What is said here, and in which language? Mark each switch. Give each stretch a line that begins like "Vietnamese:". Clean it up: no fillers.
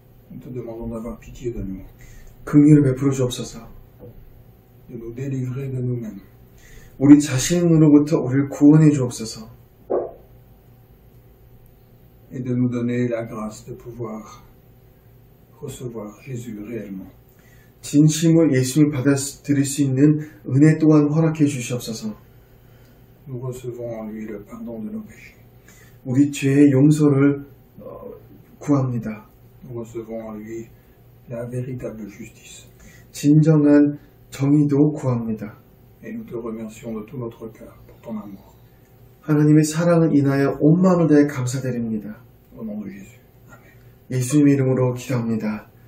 French: Nous te demandons d'avoir pitié de nous,
Korean: 긍휼을 베풀어 주옵소서.
French: de nous délivrer de nous-mêmes,
Korean: 우리 자신으로부터 우리를 구원해 주옵소서.
French: et de nous donner la grâce de pouvoir recevoir Jésus réellement.
Korean: 진심으로 예수님을 받아들일 수 있는 은혜 또한 허락해 주시옵소서.
French: Nous recevons en lui le pardon de nos péchés.
Korean: 우리 죄의 용서를 구합니다.
French: Nous recevons en lui la véritable justice.
Korean: 진정한 정의도 구합니다.
French: Et nous te remercions de tout notre cœur pour ton amour.
Korean: 하나님의 사랑을 인하여 온 마음을 다해 감사드립니다.
French: Au nom de Jésus. Amen.
Korean: 예수님의 이름으로 기도합니다.